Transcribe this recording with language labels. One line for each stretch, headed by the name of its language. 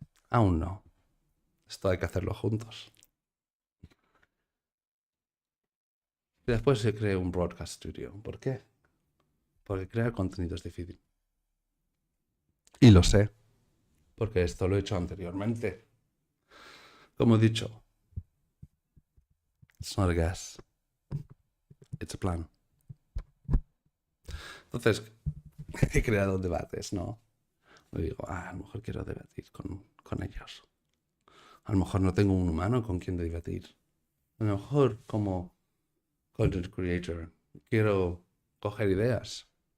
Spanish: Aún no. Esto hay que hacerlo juntos. Y después se crea un broadcast studio. ¿Por qué? Porque crear contenido es difícil. Y lo sé. Porque esto lo he hecho anteriormente. Como he dicho,
English: it's not a guess. It's a plan.
Spanish: Entonces, he creado debates, ¿no? Y digo, a lo mejor quiero debatir con ellos. A lo mejor no tengo un humano con quien debatir. A lo mejor como content creator quiero coger ideas.